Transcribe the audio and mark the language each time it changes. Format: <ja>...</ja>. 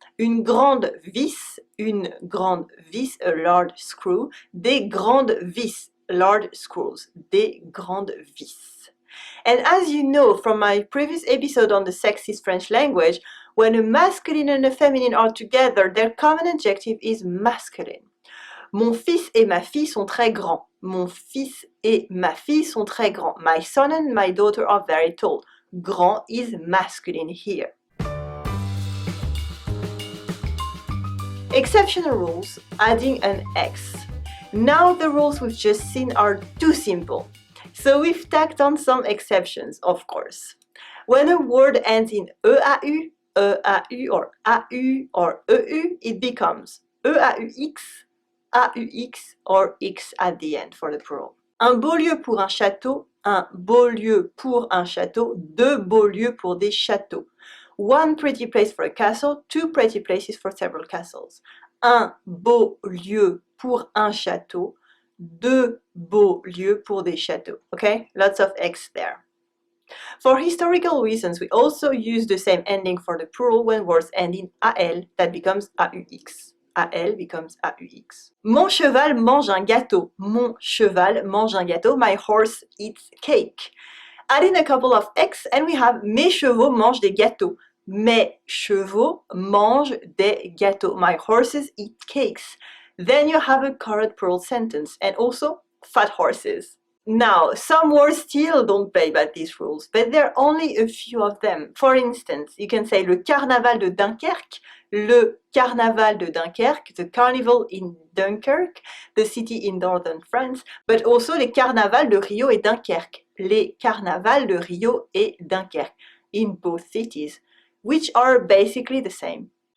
<fr>Une grande vis,</fr> <en>a large screw,</en> <fr>des grandes vis,</fr> <en>large screws,</en> <fr>des grandes vis.</fr> <en>And as you know from my previous episode on the sexist French language, when a masculine and a feminine are together, their common adjective is masculine.</en> <fr>Mon fils et ma fille sont très grands. Mon fils et ma fille sont très grands.</fr> <en>My son and my daughter are very tall. Grand is masculine here. Exceptional rules, adding an X. Now the rules we've just seen are too simple. So we've tacked on some exceptions, of course. When a word ends in EAU or AU or EU, it becomes EAUX, AUX or X at the end for the plural.</en> <fr>Un beau lieu pour un château, deux beaux lieux pour des châteaux.</fr> <en>One pretty place for a castle, two pretty places for several castles.</en> <fr>Un beau lieu pour un château, deux beaux lieux pour des châteaux.</fr> <en>Okay, lots of X there. For historical reasons, we also use the same ending for the plural when words end in AL, that becomes AUX. AL becomes AUX.</en> <fr>Mon cheval mange un gâteau. Mon cheval mange un gâteau.</fr> <en>My horse eats cake. Add in a couple of X and we have</en> <fr>mes chevaux mangent des gâteaux. Mes chevaux mangent des gâteaux.</fr> <en>My horses eat cakes. Then you have a correct plural sentence and also fat horses. Now, some words still don't play by these rules, but there are only a few of them. For instance, you can say</en> <fr>le carnaval de Dunkerque,</fr> <en>le carnaval de Dunkerque, the carnival in Dunkirk, the city in northern France, but also</en> <fr>les carnavals de Rio et Dunkerque,</fr> <en>les carnavals de Rio et Dunkerque, in both cities, which are basically the same.</en>